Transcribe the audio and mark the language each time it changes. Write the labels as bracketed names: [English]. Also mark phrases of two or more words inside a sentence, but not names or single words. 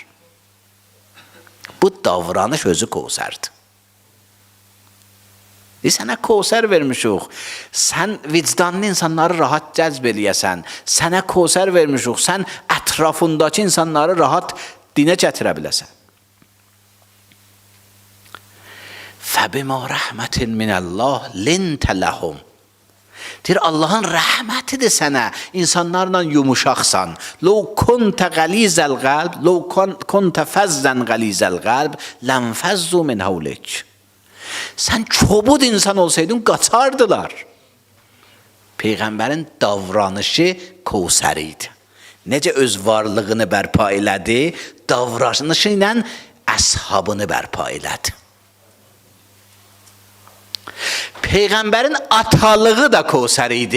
[Azerbaijani] Bu davranış özü Kevsərdir. Sənə Kevsər vermişik, sən vicdanlı insanları rahat cəzb eləyəsən, sənə Kevsər vermişik, sən ətrafındakı insanları rahat dinə gətirə biləsən. [Arabic] فَبِمَا رَحْمَةٍ مِنَ اللّٰهِ لِنْتَ لَهُمْ. [Azerbaijani] Deyir, Allahın rəhmətidir sənə, insanlarla yumuşaqsan. [Arabic] لَوْ كُنْتَ غَلِيزَ الْقَلْبِ لَوْ كُنْتَ فَزًّا غَلِيزَ الْقَلْبِ لَنْفَزُّوا مِنْ حَوْلِكَ. [Azerbaijani] Sən çobud insan olsaydın, qaçardılar. Peyğəmbərin davranışı Kevsər idi. Necə öz varlığını bərpa elədi, davranışı ilə əshabını bərpa elədi. Peyğəmbərin atalığı da Kevsər idi.